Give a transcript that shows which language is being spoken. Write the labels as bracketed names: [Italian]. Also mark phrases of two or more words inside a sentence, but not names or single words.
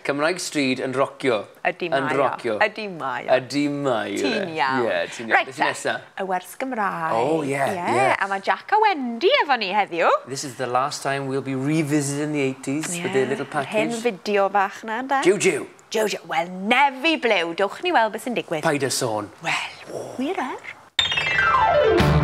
[Welsh] Cymraeg stryd yn rocio. Ydy mae Yn rocio. Ydy mae Ydy mae Ti'n iawn. Ie, ti'n iawn. Right, Beth nesa? y wers Gymraeg. [English] Oh, yeah. [Welsh] A mae Jack a Wendy efo ni heddiw. [English] This is the last time we'll be revisiting the 80s with their little package. [Welsh] Hen fideo bach na, da. Juju. Juju. Wel, nefi blew. Dewch ni weld beth sy'n digwydd. Paid a sôn. Wel, wir